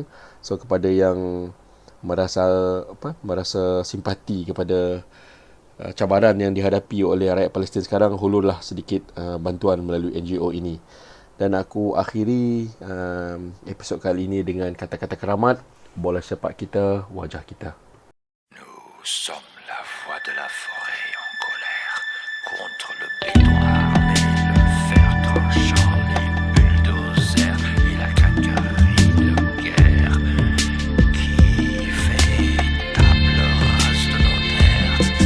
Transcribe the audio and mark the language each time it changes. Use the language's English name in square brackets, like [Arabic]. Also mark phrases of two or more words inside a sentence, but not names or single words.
[Malay] So kepada yang merasa simpati kepada cabaran yang dihadapi oleh rakyat Palestin sekarang, hulurlah sedikit bantuan melalui NGO ini. Dan aku akhiri episod kali ini dengan kata-kata keramat, bola sepak kita, wajah kita. [French] Nous sommes la voix de la forêt en colère contre le béton armé, le fer tranchant, les bulldozers et la claquerie de guerre qui fait table rase de nos terres.